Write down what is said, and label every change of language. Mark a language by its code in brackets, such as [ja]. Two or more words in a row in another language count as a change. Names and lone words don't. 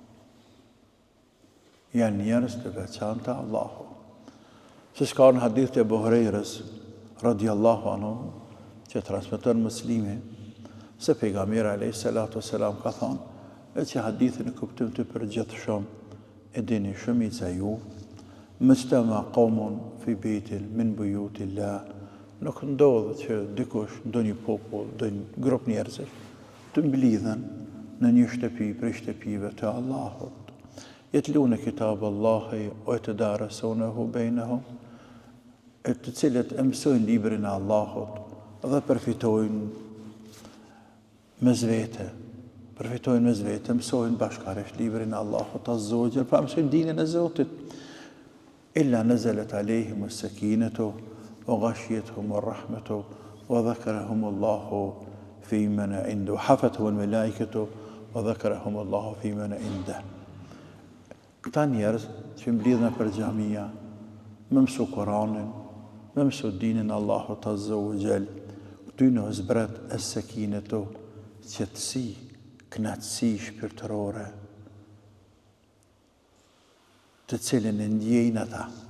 [sq] Janë njerëz të veçantë të Allahu. Siç ka në hadith të Abu Hurajrës [ar] رضي الله عنه, [sq] që transmeton Muslimi, se pejgamberi [ar] عليه الصلاة والسلام [sq] ka thënë, e që hadithin e kuptim të përgjithshëm e dini shumica ju, [ar] اجتمع قوم في بيت من بيوت الله, [sq] nuk ndodhë që dikush, ndonjë popull, ndonjë grup njerëzish, të mblidhen në një shtëpi prej shtëpive të Allahut. [ar] يتلون كتاب الله ويتدارسونه بينهم, [sq] e të cilët e mësojnë librin e Allahut dhe përfitojnë me zvete përfitojnë mes vete, mësojnë bashkarisht librin e Allahut [ar] عز وجل, [sq] pra mësojnë dinën e Zotit. [ar] إلا نزلت عليهم السكينة وغشيتهم الرحمة وذكرهم الله في من عنده حفتهم الملائكة وذكرهم الله في من عنده, hafathum al-malaikatu wa dhakarahum Allahu fi man indahu. [sq] Këta njerëz që mblidhen për xhamia, me mësu Kur'anin, me mësu dinën e Allahut [ar] عز وجل, [sq] këty në zbret as-sakinatu, qetësi, knatësi shpirtërore, të cilën e ndjejnë ata.